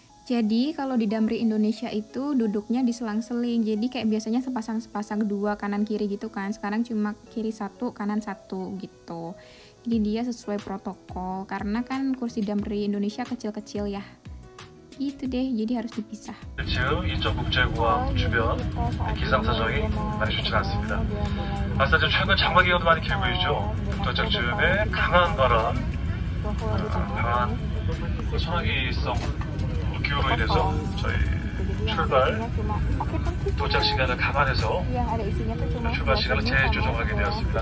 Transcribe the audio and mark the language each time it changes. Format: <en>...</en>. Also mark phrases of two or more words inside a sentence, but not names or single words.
<id>Jadi kalau di Damri Indonesia itu duduknya diselang-seling. Jadi kayak biasanya sepasang-sepasang dua kanan kiri gitu kan. Sekarang cuma kiri satu, kanan satu gitu. Jadi dia sesuai protokol karena kan kursi Damri Indonesia kecil-kecil ya. Gitu deh, jadi harus dipisah.</id> <ko>지금 인천국제공항 주변 기상 사정이 많이 좋지 않습니다. 아싸 최근 장마 기온도 많이 길고 있죠. 도착 즈음에 강한 바람, 강한 소나기성 기후로 인해서 저희 출발 도착 시간을 감안해서 출발 시간을 재조정하게 되었습니다.</ko>